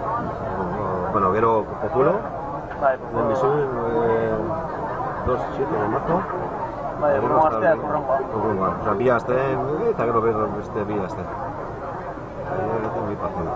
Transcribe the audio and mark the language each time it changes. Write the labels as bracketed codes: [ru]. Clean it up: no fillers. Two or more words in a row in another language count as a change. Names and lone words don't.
[es] Bueno, gero Pozuelo, donde sube 2-7 de marzo. [eu] Gero astea kurrengoa. Osa, bi aste, eta gero beste bi aste.